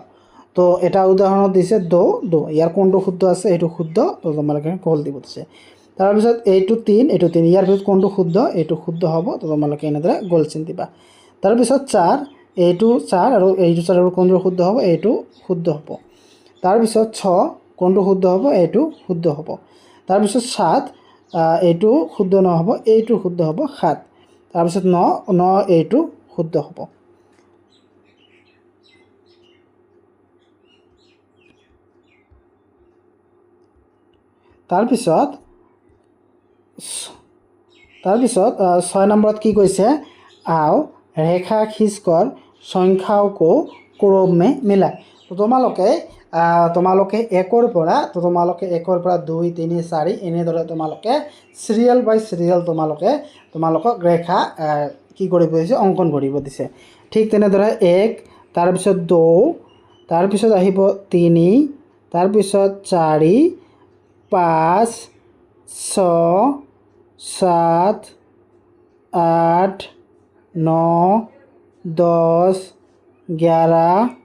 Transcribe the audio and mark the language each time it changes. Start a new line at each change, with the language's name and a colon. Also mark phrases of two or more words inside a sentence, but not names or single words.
Assamese: তো এটা উদাহৰণত দিছে দো ইয়াৰ কোনটো শুদ্ধ আছে এইটো শুদ্ধ তো তোমালোকে গোল দিব দিছে তাৰপিছত এইটো 3 ইয়াৰ ভিতৰত কোনটো শুদ্ধ এইটো শুদ্ধ হ'ব তো তোমালোকে এনেদৰে গোল চিন দিবা তাৰপিছত 4 এইটো 4 আৰু এইটো 4 আৰু কোনটো শুদ্ধ হ'ব এইটো শুদ্ধ হ'ব তাৰপিছত 6 কোনটো শুদ্ধ হ'ব এইটো শুদ্ধ হ'ব তাৰপিছত 7 এইটো শুদ্ধ নহ'ব এইটো শুদ্ধ হ'ব 7 তাৰপিছত 9 এইটো শুদ্ধ হ'ব তাৰপিছত 6 নম্বৰত কি কৈছে
Hindi: आओ रेखा खींचकर संख्याओं को क्रम में मिला
Assamese: तो তোমালোকে 1ৰ পৰা তো তোমালোকে 1ৰ পৰা 2 3 4 এনেদৰে তোমালোকে
English: serial by serial
Assamese: তোমালোকক ৰেখা কি কৰিব দিছে অংকন কৰিব দিছে ঠিক তেনেদৰে 1 তাৰপিছত 2 তাৰপিছত আহিব 3 তাৰপিছত 4 5 6 7 8 9 10 11